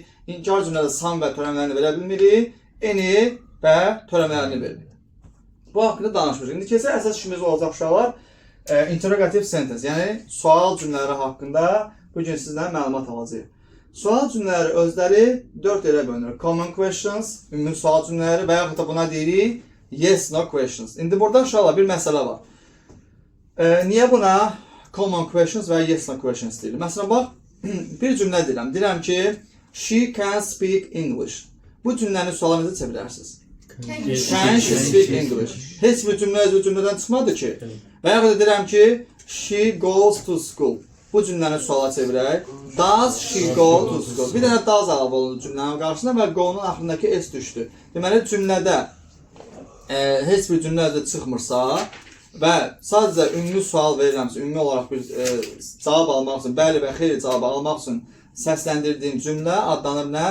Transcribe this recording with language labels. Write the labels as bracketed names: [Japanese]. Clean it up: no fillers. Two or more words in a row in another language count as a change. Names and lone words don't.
[Azerbaijani] İnkar cümlədə sam və törəmələrini verə bilmirik. Eni və törəmələrini veririk. Bu haqqında danışmışıq. İndi keçək əsas işimiz olacaq uşaqlar. [English] Interrogative sentence, [Azerbaijani] yəni sual cümlələri haqqında bugün sizdən məlumat alacağıq. Sual cümlələri özləri 4 yerə bölünür. [English] Common questions, [Azerbaijani] ümumi sual cümlələri və yaxud da buna deyirik [English] yes, no questions. [Azerbaijani] İndi burada uşaqlar bir məsələ var. Niyə buna [English] common questions [Azerbaijani] və [English] yes, no questions [Azerbaijani] deyilir? Məsələn, bax, bir cümlə deyirəm. Deyirəm ki, [English] she can speak English. [Azerbaijani] Bu cümləni suala necə çevirərsiniz? [English] Can she speak English? [Azerbaijani] Heç bir cümlə öz cümlədən çıxmadı ki. Və yaxud da deyirəm ki, [English] she goes to school. [Azerbaijani] Bu cümləni suala çevirək. [English] Does she go to school? [Azerbaijani] Bir dənə does əlavə olundu cümlənin qarşısına və go-nun axırındakı s düşdü. Deməli, cümlədə heç bir cümlə özü çıxmırsa və sadəcə ümumi sual verirəmsə, ümumi olaraq bir cavab almaq üçün, bəli və xeyli cavab almaq üçün səsləndirdiyim cümlə adlanır nə?